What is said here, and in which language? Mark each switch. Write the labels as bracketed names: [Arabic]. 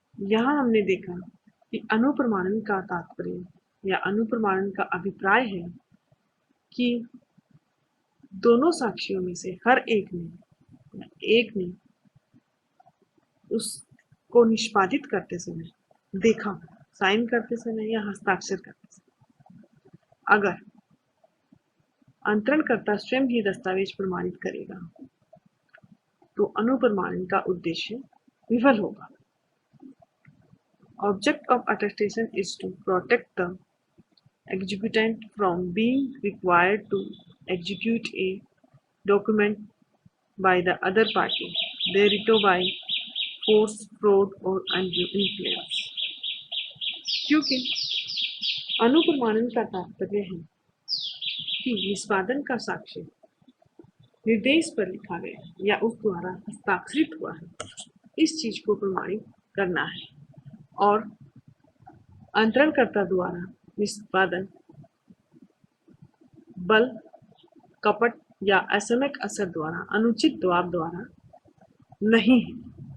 [Hindi] यहाँ हमने देखा कि अनुप्रमाणन का तात्पर्य या अनुप्रमाणन का अभिप्राय है कि दोनों साक्षियों में से हर एक ने उसको निष्पादित करते समय देखा, साइन करते समय या हस्ताक्षर करते समय। अगर अंतरणकर्ता स्वयं ही दस्तावेज प्रमाणित करेगा तो अनुप्रमाणन का उद्देश्य विफल होगा। [English] Object of attestation is to protect the executant from being required to execute a document by the other party, thereto by force, fraud [Hindi] और [English] Undue influence. [Hindi] क्योंकि अनुप्रमाणन का तात्पर्य है कि निष्पादन का साक्ष्य निर्देश पर लिखा गया या उस द्वारा हस्ताक्षरित हुआ है, इस चीज को प्रमाणित करना है, और अंतरणकर्ता द्वारा निष्पादन बल, कपट या असमयक असर द्वारा, अनुचित दबाव द्वारा नहीं है।